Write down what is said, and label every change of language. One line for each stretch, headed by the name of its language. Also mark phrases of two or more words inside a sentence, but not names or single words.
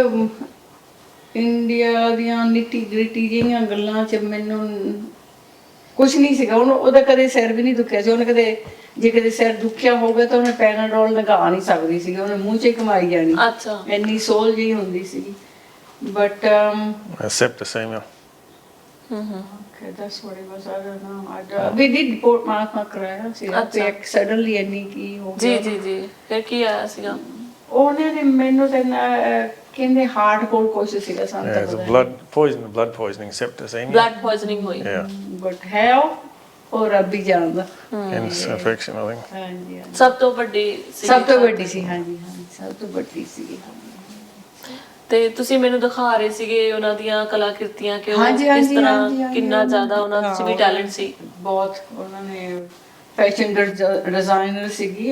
Punjabi: ਇੰਡੀਆ ਦੀਆਂ
English: nitty gritty
Punjabi: ਜਿਹੀਆਂ ਗੱਲਾਂ 'ਚ ਮੈਨੂੰ ਕੁਛ ਨਹੀਂ ਸੀਗਾ। ਉਹਦਾ ਕਦੇ ਸਿਰ ਵੀ ਨਹੀਂ ਦੁਖਿਆ ਸੀ। ਉਹਨੇ ਕਦੇ ਜੇ ਕਦੇ ਸਿਰ ਦੁਖਿਆ ਹੋਵੇ ਤਾਂ ਉਹਨੇ ਪੈਨਾਡੋਲ ਲਗਾ ਨਹੀਂ ਸਕਦੀ ਸੀ, ਉਹਨੇ ਮੂੰਹ 'ਚ ਕਮਾਈ ਜਾਣੀ। ਅੱਛਾ, ਇੰਨੀ ਸੋਲ ਜਿਹੀ ਹੁੰਦੀ ਸੀ। ਬਟ
English: septicemia. Okay, that's what it was. I don't know. We did report
Punjabi: ਮਾਰਕਾ ਕਰਾਇਆ ਸੀ ਤੇ ਇੱਕ ਸਡਨਲੀ ਇੰਨੀ ਕੀ ਹੋ ਗਿਆ। ਜੀ ਜੀ ਜੀ, ਫਿਰ ਕੀ ਆਇਆ ਸੀਗਾ? ਉਹਨਾਂ ਨੇ ਮੈਨੂੰ ਤਾਂ ਕਹਿੰਦੇ ਹਾਰਟ ਕੋਲ ਕੁਛ ਸੀਗਾ ਸਾਨੂੰ ਤਾਂ
English: Yeah, it's
Punjabi: ਪਤਾ
English: a blood poisoning, septicemia. blood poisoning
Punjabi: ਹੋਈ।
English: Yeah,
Punjabi: ਬਟ ਹੈ ਉਹ ਰੱਬ ਹੀ ਜਾਣਦਾ।
English: infection, I think.
Punjabi: ਹਾਂਜੀ ਸਭ ਤੋਂ ਵੱਡੀ ਸੀ? ਸਭ ਤੋਂ ਵੱਡੀ ਸੀ, ਹਾਂਜੀ ਹਾਂਜੀ ਸਭ ਤੋਂ ਵੱਡੀ ਸੀ। ਤੇ ਤੁਸੀਂ ਮੈਨੂੰ ਦਿਖਾ ਰਹੇ ਸੀਗੇ ਉਹਨਾਂ ਦੀਆਂ ਕਲਾਕ੍ਰਿਤੀਆਂ ਕਿ ਉਹ ਹਾਂਜੀ, ਕਿਸ ਹਾਂਜੀ, ਤਰ੍ਹਾਂ ਹਾਂਜੀ, ਹਾਂਜੀ, ਕਿੰਨਾ ਜ਼ਿਆਦਾ ਉਹਨਾਂ 'ਚ ਵੀ ਟੈਲੈਂਟ ਸੀ। ਬਹੁਤ ਉਹਨਾਂ ਨੇ
English: fashion designer
Punjabi: ਸੀਗੀ।